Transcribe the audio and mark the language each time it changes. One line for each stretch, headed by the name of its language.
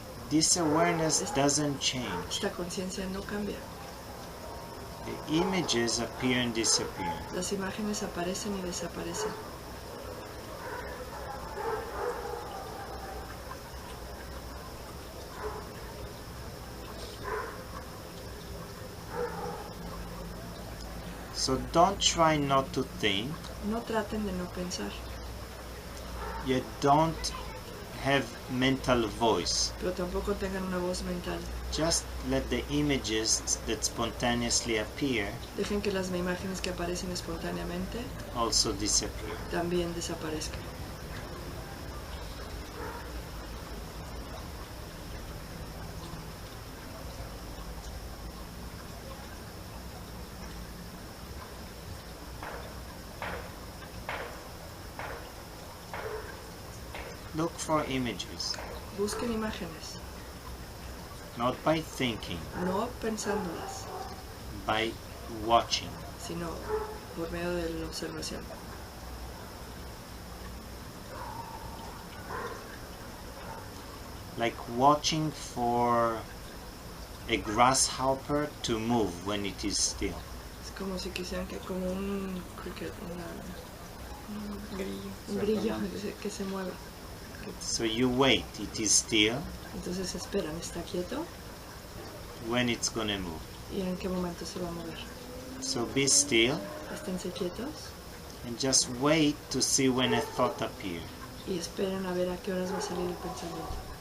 English: This awareness doesn't change.
Spanish: Esta conciencia no cambia.
English: The images appear and disappear.
Spanish: Las imágenes aparecen y desaparecen.
English: So don't try not to think.
Spanish: No traten de no pensar,
English: Yet don't have mental voice.
Spanish: pero tampoco tengan una voz mental.
English: Just let the images that spontaneously appear
Spanish: Dejen que las imágenes que aparecen espontáneamente
English: also disappear.
Spanish: también desaparezcan.
English: Look for images,
Spanish: Busquen imágenes,
English: not by thinking,
Spanish: no pensándolas,
English: by watching.
Spanish: sino por medio de la observación.
English: Like watching for a grasshopper to move when it is still.
Spanish: Es como si quisieran que como un cricket, un grillo que se mueva.
English: So you wait, it is still,
Spanish: Entonces esperan, está quieto
English: when it's gonna move.
Spanish: y en qué momento se va a mover.
English: So be still
Spanish: Esténse quietos
English: and just wait to see when a thought appears.
Spanish: y esperen a ver a qué horas va a salir el pensamiento.